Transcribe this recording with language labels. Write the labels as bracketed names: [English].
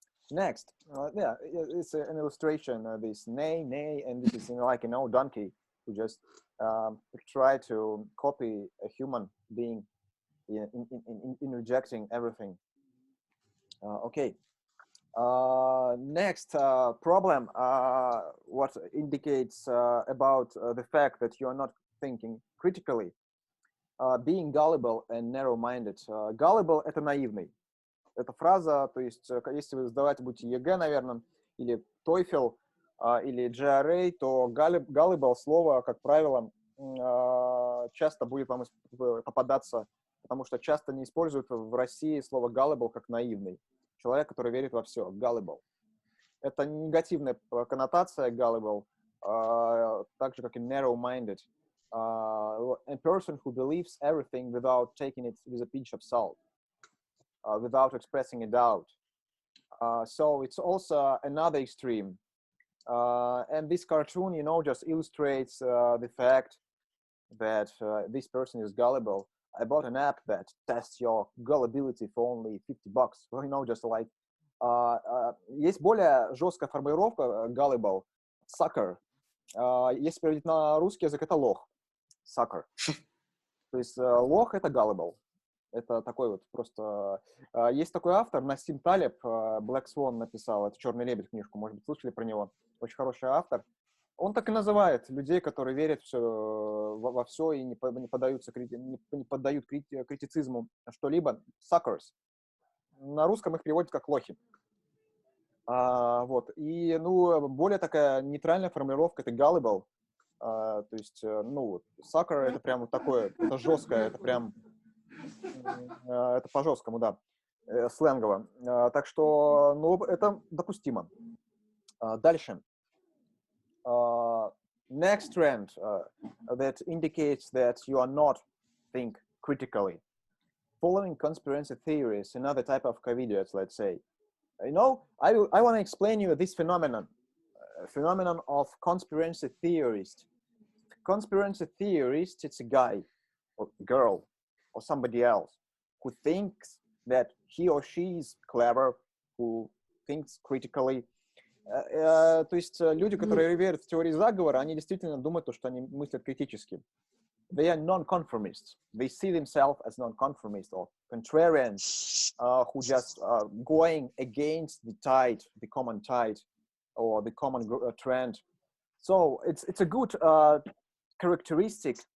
[English] Next, yeah, it's an illustration. This nay, and this is like an old donkey who just try to copy a human being in rejecting everything. Okay. Next problem, what indicates about the fact that you are not thinking critically. being gullible and narrow-minded. [Russian] Gullible — это наивный. Эта фраза, то есть, если вы сдавать будете ЕГЭ, наверное, или TOEFL, или GRE, то gullible слово, как правило, часто будет вам попадаться, потому что часто не используют в России слово gullible как наивный. Человек, который верит во все. [English] Gullible. [Russian] Это негативная коннотация gullible, так же, как и narrow-minded. [English] A person who believes everything without taking it with a pinch of salt, without expressing a doubt. So it's also another extreme. And this cartoon, you know, just illustrates the fact that this person is gullible. I bought an app that tests your gullibility for only $50. Well, you know, just like [Russian] есть более жесткая формулировка [English] gullible, sucker. [Russian] Если переводить на русский язык, это лох. [English] Sucker. [Russian] То есть лох — это gullible. Это такой вот просто... Есть такой автор, Нассим Талеб, Black Swan написал, это «Черный лебедь» книжку, может быть, слышали про него. Очень хороший автор. Он так и называет людей, которые верят во все и не поддают критицизму что-либо, suckers. На русском их переводят как лохи. Вот. И, ну, более такая нейтральная формулировка — это gullible. То есть, ну, sucker — это прям вот такое, это жесткое, это прям... Это по-жесткому, да, сленгово. Так что, ну, это допустимо. Дальше. [English] Next trend that indicates that you are not think critically. Following conspiracy theories, another type of covidiots, let's say. You know, I want to explain you this phenomenon of conspiracy theorist. Conspiracy theorist, it's a guy or girl or somebody else who thinks that he or she is clever, who thinks critically. [Russian] То есть люди, которые верят в теории заговора, они действительно думают, что они мыслят критически. [English] They are non-conformists. They see themselves as non-conformists or contrarians who just going against the tide, the common tide, or the common trend. So it's a good characteristic.